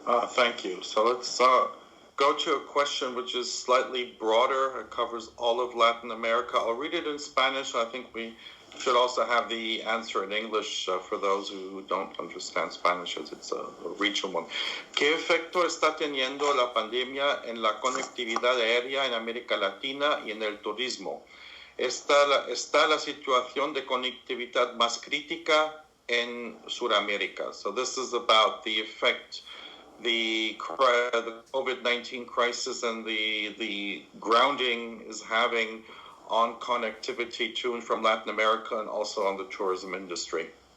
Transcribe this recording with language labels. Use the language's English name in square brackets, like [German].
[English] Thank you. So let's go to a question which is slightly broader. It covers all of Latin America. I'll read it in Spanish. I think we should also have the answer in English for those who don't understand Spanish, as it's a regional one. [Spanish] ¿Qué efecto está teniendo la pandemia en la conectividad aérea en América Latina y en el turismo? ¿Está la situación de conectividad más crítica en Sudamérica? [English] So this is about the effect the COVID-19 crisis and the grounding is having on connectivity to and from Latin America and also on the tourism industry.